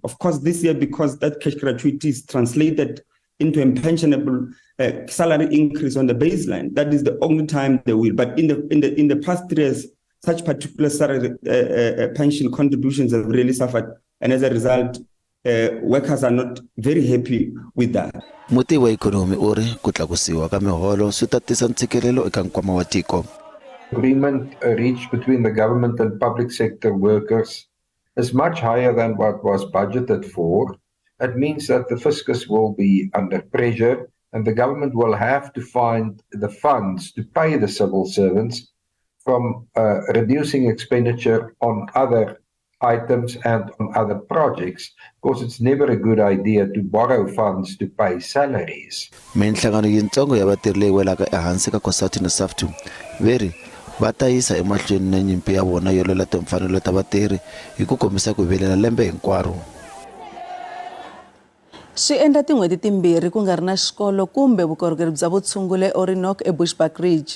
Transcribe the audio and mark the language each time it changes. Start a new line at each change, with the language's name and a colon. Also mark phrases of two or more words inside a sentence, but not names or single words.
English: Of course, this year, because that cash gratuity is translated into a pensionable salary increase on the baseline, that is the only time they will. But in the past 3 years, such particular salary pension contributions have really suffered. And as a result, workers are not very happy with that.
Tsonga: Muti wa ikonomi uri ku tlakusiwa ka miholo swi ta tisa ntshikelelo eka nkwama wa tiko.
English: Agreement reached between the government and public sector workers is much higher than what was budgeted for. It means that the fiscus will be under pressure and the government will have to find the funds to pay the civil servants from reducing expenditure on other items and on other projects, because it's never a good idea to borrow funds to pay salaries.
Tsonga: Minhlangano yintsongo ya vatirhi leyi welaka ehansi ka COSATU na SAFTU veri va ta yisa emahlweni na nyimpi ya vona yo lwela timfanelo ta vatirhi hi ku kombisa ku vilela lembe hinkwaro. Swi endla tin'hweti timbirhi ku nga ri na xikolo kumbe vukorhokeri bya vutshunguri eOrinoco eBushbuckridge.